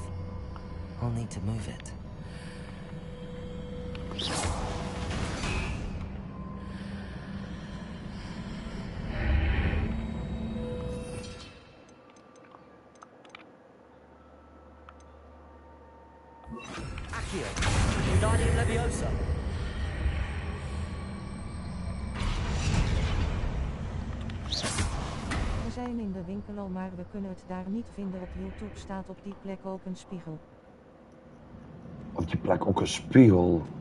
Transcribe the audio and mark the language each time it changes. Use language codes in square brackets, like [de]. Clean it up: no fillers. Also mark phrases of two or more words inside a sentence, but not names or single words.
[en] I'll need to move it. Accio. Wingardium Leviosa. [nl] We zijn in de winkel al, maar we kunnen het daar niet vinden. Op YouTube staat op die plek ook een spiegel. Op die plek ook een spiegel.